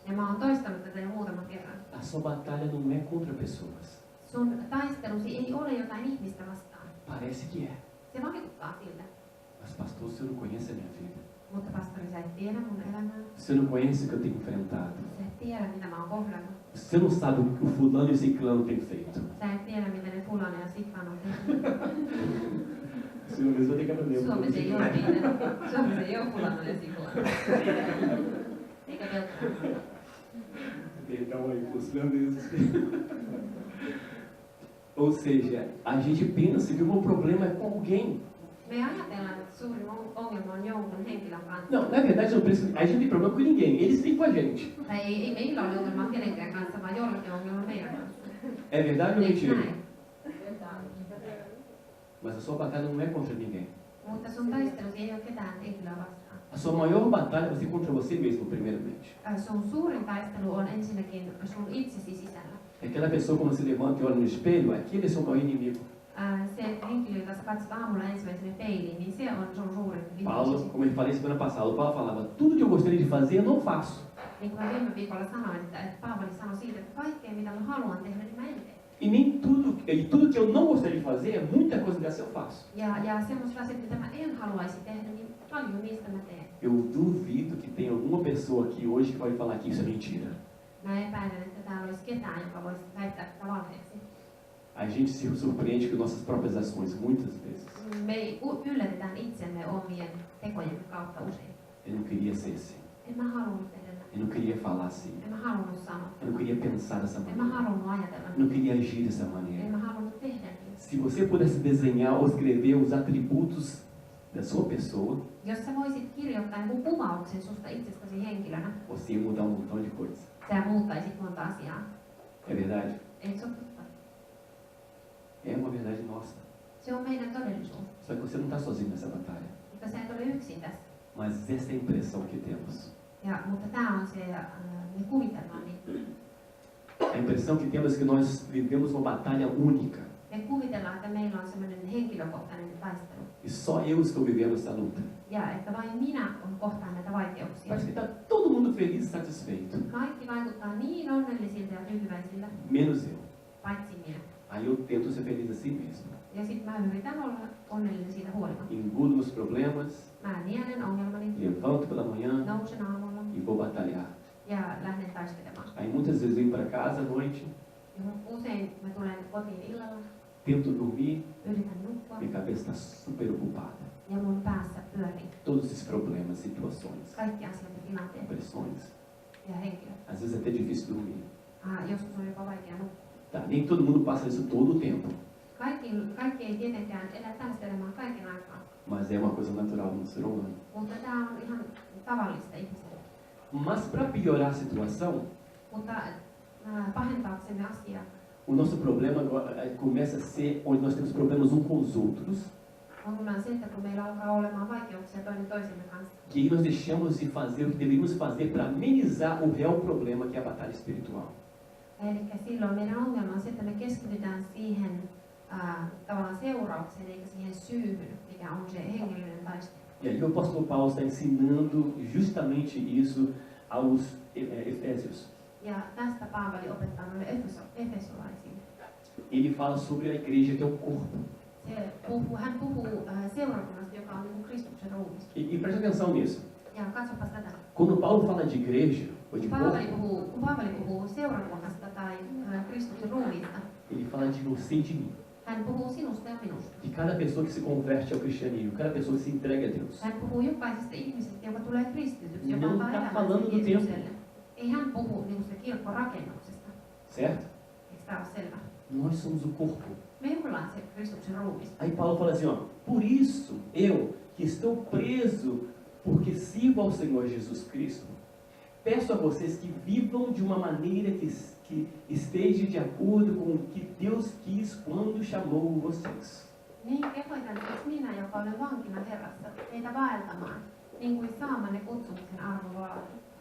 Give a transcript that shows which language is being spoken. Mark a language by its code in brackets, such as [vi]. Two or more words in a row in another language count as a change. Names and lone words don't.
[fi] Ja mä oon toistanut tätä jo muutaman kerran. [pt] A sua batalha não é contra pessoas. [fi] Sun taistelusi ei ole jotain ihmistä vastaan. [pt] Parece que é. [fi] Se vaikuttaa siltä. [pt] Mas pastor, você não conhece a minha vida. [fi] Mutta pastori, sä et tiedä mun elämää. [pt] Você não conhece o que eu tenho enfrentado. [fi] Sä et tiedä, mitä mä oon kohdannut. [pt] Você não sabe o que o fulano e o ciclano têm feito. [fi] Sä et tiedä, mitä ne Fulani ja Siklan on tehnyt. [pt] Senhor mesmo vai ter que aprender. [fi] Suomessa ei ole niitä. Suomessa ei ole Fulani ja Siklan. Eikä Beltrán. [pt] Calma aí, os finlandeses. Ou seja, a gente pensa que o meu problema é com alguém. [fi] Me ajatellaan, että suurin ongelma on jonkun henkilön kanssa. [pt] Não, na verdade não precisa, a gente não tem problema com ninguém, eles têm com a gente. [fi] Tai ei meillä ole ongelmaa kenenkään kanssa, vaan jollakin on ongelma meidän kanssa. [pt] É verdade ou [fi] Eikö [pt] mentira? [fi] näin? [pt] Mas a sua batalha não é contra ninguém. [fi] Mutta sun taistelusi ei ole ketään henkilöä vastaan. [pt] A sua maior batalha vai ser contra você mesmo, primeiramente. [fi] Sun suurin taistelu on ensinnäkin sun itsesi sisällä. [pt] Aquela pessoa, quando se levanta e olha no espelho, aquele é seu maior inimigo. [fi] Se henkilö, jota sä katsot aamulla ensimmäisenä peiliin, niin se on sun suurin Paulo, vihollisi. [pt] como eu falei semana passada, o Paulo falava, tudo que eu gostaria de fazer, eu não faço. [fi] Niin kuin mä viime viikolla sanoin, että Paavali sanoi siitä, että kaikkea mitä mä haluan tehdä, niin mä en tee. [pt] E nem tudo que eu não gostaria de fazer, muita coisa dessa eu faço. [fi] Ja semmoiset asiat, mitä mä en haluaisi tehdä, niin paljon niistä mä teen. [pt] Eu duvido que tenha alguma pessoa aqui hoje que vai falar que isso é mentira. [fi] Mä epäilen, että täällä olisi ketään, joka voisi väittää tätä valheeksi. [pt] A gente se surpreende com nossas próprias ações, muitas vezes. [fi] Me yllätetään itsemme omien tekojen kautta usein. [pt] Eu não queria ser assim. [fi] En mä halunnut tehdä näin. [pt] Eu não queria falar assim. [fi] En mä halunnut sanoa. [pt] Eu não queria pensar dessa [fi] En mä [pt] maneira. [fi] halunnut ajatella. [pt] Eu não queria agir dessa [fi] En [pt] maneira. [fi] mä halunnut tehdä niin. [pt] Se você pudesse desenhar ou escrever os atributos da sua pessoa, [fi] Jos sä voisit kirjoittaa jonkun kuvauksen susta itsestäsi henkilönä, [pt] você ia mudar um montão de coisas. [fi] sä muuttaisit monta asiaa. [pt] É verdade? [fi] Eikö se ole totta? [pt] É uma verdade nossa. [fi] Se on meidän todellisuus. [pt] Só que você não está sozinho nessa batalha. [fi] Mutta sä et ole yksin tässä. [pt] Mas essa é a impressão que temos. [fi] Mutta tää on se, me kuvitellaan niin. [pt] A impressão que temos é que nós vivemos uma batalha única. [fi] Me kuvitellaan, että meillä on semmoinen henkilökohtainen taistelu. [pt] E só eu estou vivendo essa luta. [fi] Ja että vain minä kohtaan näitä vaikeuksia. [pt] Parece que está todo mundo feliz e satisfeito. [fi] Kaikki vaikuttaa niin onnellisilta ja tyytyväisiltä, [pt] Menos eu. [fi] paitsi minä. [pt] Aí eu tento ser feliz assim mesmo. [fi] Ja sitten mä yritän olla onnellinen siitä huolimatta. [pt] Engulo meus problemas, [fi] Mä nielen ongelmani, [pt] levanto pela manhã [fi] nousen aamulla [pt] e vou batalhar. [fi] ja lähden taistelemaan. [pt] Aí muitas vezes eu venho para casa à noite, [fi] Ja usein mä tulen kotiin illalla, [pt] tento dormir, [fi] yritän nukkua [pt] minha cabeça está super ocupada. [fi] ja mun päässä pyörii [pt] Todos esses problemas, situações, [fi] kaikki asiat ja tilanteet [pt] pressões. [fi] ja henkilöt. [pt] Às vezes é até difícil dormir. [fi] Joskus on jopa vaikea nukkua. [pt] Tá? Nem todo mundo passa isso todo o tempo, [fi] Kaikki ei tietenkään elä tällaista elämää kaiken aikaa, [pt] mas é uma coisa natural no ser humano. [fi] mutta tämä on ihan tavallista ihmiselle. [pt] Mas para piorar a situação, [fi] Mutta pahentaaksemme asiaa, [pt] o nosso problema agora começa a ser onde nós temos problemas uns com os outros, [fi] ongelma on se, että kun meillä alkaa olemaan vaikeuksia toinen toisemme kanssa, [pt] que aí nós deixamos de fazer o que deveríamos fazer para amenizar o real problema que é a batalha espiritual. [fi] eli silloin meidän ongelma on se, että me keskitytään siihen tavallaan seuraukseen eikä siihen syyhyn, mikä on se hengellinen taistelu. [pt] E aí o apóstolo Paulo está ensinando justamente isso aos Efésios. [fi] Ja tästä Paavali opettaa meille efesolaisille. [pt] Ele fala sobre a igreja que é o corpo. [fi] Hän puhuu seurakunnasta, joka on niin kuin Kristuksen ruumis. [pt] E preste atenção nisso. [fi] Ja katsopas tätä. [pt] Quando Paulo fala de igreja, ou de corpo, [fi] Kun Paavali puhuu seurakunnasta tai Kristuksen ruumiista, [pt] ele fala de você e de mim. [fi] hän puhuu sinusta ja minusta. [pt] De cada pessoa que se converte ao cristianismo, cada pessoa que se entrega a Deus. [fi] Hän puhuu jokaisesta ihmisestä, joka tulee kristityksi, joka [pt] Não [fi] antaa [pt] está [fi] elämänsä [pt] falando do templo, [fi] Jeesukselle. Ei hän puhu niin kuin kirkkorakennuksesta. [pt] certo? [fi] Eikö tämä ole selvä? [pt] Nós somos o corpo. [fi] Me ollaan se Kristuksen ruumis. [pt] Aí Paulo fala assim, ó, por isso eu, que estou preso porque sirvo ao Senhor Jesus Cristo, peço a vocês que vivam de uma maneira que esteja de acordo com o que Deus quis quando chamou vocês. [fi] Niin kehoitan siis minä, joka olen vankina Herrassa, teitä vaeltamaan, niin kuin saamanne kutsumuksen arvo vaatii.